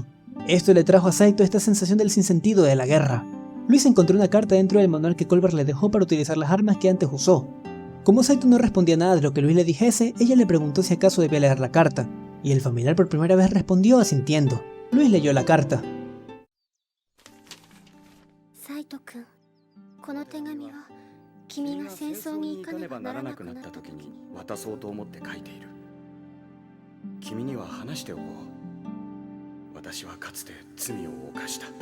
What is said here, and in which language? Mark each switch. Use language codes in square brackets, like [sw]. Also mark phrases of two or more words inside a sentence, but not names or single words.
[es] Esto le trajo a Saito esta sensación del sinsentido de la guerra. Luis encontró una carta dentro del manual que Colbert le dejó para utilizar las armas que antes usó. Como Saito no respondía nada de lo que Luis le dijese, ella le preguntó si acaso debía leer la carta, y el familiar por primera vez respondió asintiendo. Luis leyó la carta. [ja] Saito-kun, この手紙は君が戦争に行かねばならなくなった時に渡そうと思って書いている。君には話しておこう。私はかつて罪を犯した。